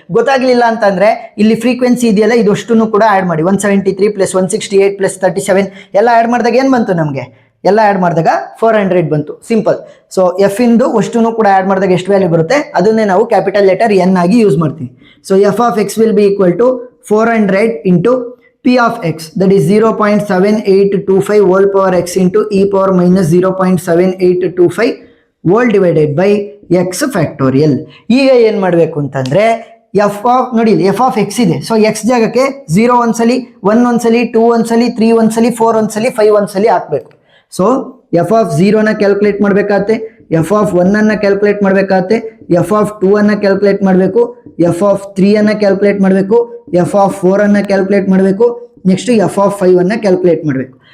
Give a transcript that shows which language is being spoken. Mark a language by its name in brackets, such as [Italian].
[Kannada] ಗೊತ್ತಾಗ್ಲಿಲ್ಲ ಅಂತಂದ್ರೆ ಇಲ್ಲಿ ಫ್ರೀಕ್ವೆನ್ಸಿ ಇದೆಯಲ್ಲ, ಇದಷ್ಟನ್ನು ಕೂಡ ಆಡ್ ಮಾಡಿ. 173 ಪ್ಲಸ್ 168 ಪ್ಲಸ್ 37 ಎಲ್ಲ ಆಡ್ ಮಾಡಿದಾಗ ಏನು ಬಂತು ನಮಗೆ? ಎಲ್ಲ ಆಡ್ ಮಾಡಿದಾಗ 400 ಬಂತು. ಸಿಂಪಲ್. ಸೊ ಎಫ್ ಇಂದು ಅಷ್ಟನ್ನು ಕೂಡ ಆಡ್ ಮಾಡಿದಾಗ ಎಷ್ಟು ವ್ಯಾಲ್ಯೂ ಬರುತ್ತೆ ಅದನ್ನೇ ನಾವು ಕ್ಯಾಪಿಟಲ್ ಲೆಟರ್ ಎನ್ ಆಗಿ ಯೂಸ್ ಮಾಡ್ತೀವಿ. [English] So f of x will be equal to 400 into P of x, that is 0.7825 whole power x into e power minus 0.7825 whole divided by x factorial. [Kannada] ಈಗ ಏನು ಮಾಡಬೇಕು ಅಂತಂದ್ರೆ F of ನೋಡಿ, F of X ಇದೆ. So X ಜಾಗಕ್ಕೆ 0 ಒಂದ್ಸಲಿ, 1 ಒಂದ್ಸಲಿ, 2 ಒಂದ್ಸಲಿ, 3 ಒಂದ್ಸಲಿ, 4 ಒಂದ್ಸಲಿ, 5 ಒಂದ್ಸಲಿ ಹಾಕ್ಬೇಕು. ಸೊ ಎಫ್ ಆಫ್ 0ನ ಕ್ಯಾಲ್ಕುಲೇಟ್ ಮಾಡಬೇಕಾಗತ್ತೆ, ಎಫ್ ಆಫ್ 1 ಕ್ಯಾಲ್ಕುಲೇಟ್ ಮಾಡಬೇಕಾಗತ್ತೆ, ಎಫ್ ಆಫ್ 2 ಕ್ಯಾಲ್ಕುಲೇಟ್ ಮಾಡಬೇಕು, ಎಫ್ ಆಫ್ 3 ಕ್ಯಾಲ್ಕುಲೇಟ್ ಮಾಡಬೇಕು, ಎಫ್ ಆಫ್ 4 ಕ್ಯಾಲ್ಕುಲೇಟ್ ಮಾಡಬೇಕು, ನೆಕ್ಸ್ಟ್ ಎಫ್ ಆಫ್ 5 ಕ್ಯಾಲ್ಕುಲೇಟ್ ಮಾಡಬೇಕು.